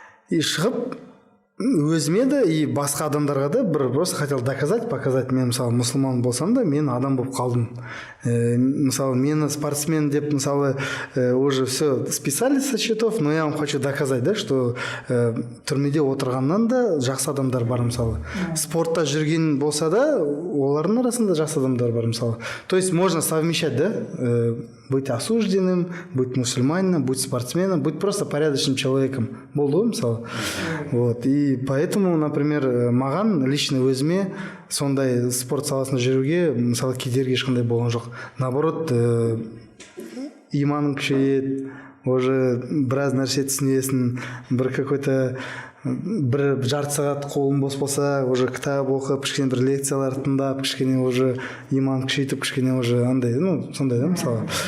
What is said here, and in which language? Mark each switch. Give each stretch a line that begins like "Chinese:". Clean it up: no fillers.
Kazakh: И шығып өзіме де и басқа адамдарға да бір
Russian: просто хотел доказать, показать,
Kazakh: мен мысалы мұсылман болсам да мен адам болып қалдым. Мысалы мені спортсмен деп мысалы
Russian: уже все списали со счетов, но я вам хочу доказать, да, что
Kazakh: түрмеде отырғаннан да жақсы адамдар бар, мысалы. Спортта жүрген болса да олардың арасында жақсы адамдар бар, мысалы.
Russian: То есть можно совмещать, да, быть осужденным, быть мусульманином, быть спортсменом, быть просто порядочным человеком.
Kazakh: Болды ғой, мысалы. Вот.
Russian: И поэтому, например,
Kazakh: маған лично өзіме сондай спорт саласында жүруге мысалы кедергі ешқандай болған жоқ. Наоборот, иманың күшейеді, уже біраз нәрсе түсінесің, бір какой-то бір жарты сағат қолың бос болса, уже кітап оқып, кішкене бір лекциялар тыңдап, кішкене уже иман күшейтіп, кішкене уже андай, сондай да, мысалы.